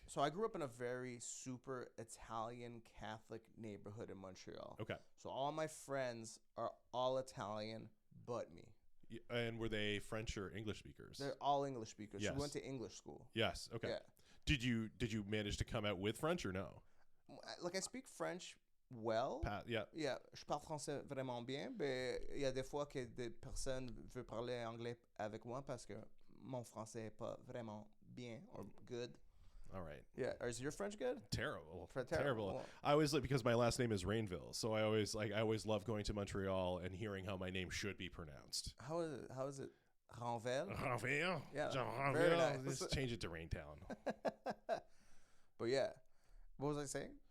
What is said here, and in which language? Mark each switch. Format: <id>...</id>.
<en>So I grew up in a very super Italian Catholic neighborhood in Montreal. Okay. So all my friends are all Italian but me. And were they French or English speakers? They're all English speakers. Yes. So we went to English school. Yes. Okay. Yeah. Did you manage to come out with French or no? Like I speak French well. Yeah. Yeah.</en> <fr>Je parle français vraiment bien, mais il y a des fois que des personnes veulent parler anglais avec moi parce que mon français est pas vraiment bien</fr> <en>or good. All right. Yeah. Is your French good? Terrible. Terrible. I always because my last name is Rainville, so I always love going to Montreal and hearing how my name should be pronounced. How is it? Ranville? Ranville? Yeah. Ranville. Nice. Just change it to Raintown. But yeah. What was I saying?</en>